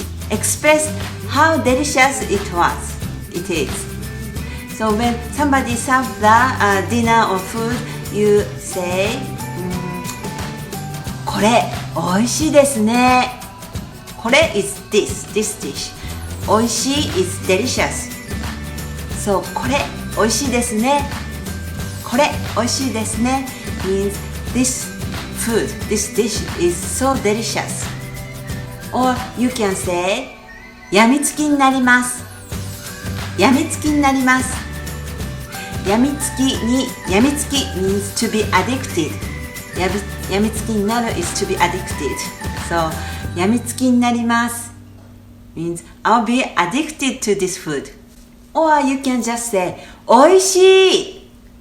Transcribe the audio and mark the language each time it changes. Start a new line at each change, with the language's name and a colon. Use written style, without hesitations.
English: Express how delicious it is. So when somebody serves the dinner or food, you say,
Japanese: これ美味しいですね。
English: これ is this dish. 美味しい is delicious.
Japanese: So これ美味しいですね。これ美味しいですね
English: means this food, this dish is so delicious. Or you can say
Japanese: やみつきになります。やみつきになります。
English: やみつき means to be addicted.
Japanese: やみつきになる
English: is to be addicted. So
Japanese: やみつきになります
English: means I'll be addicted to this food. Or you can just say おいしい。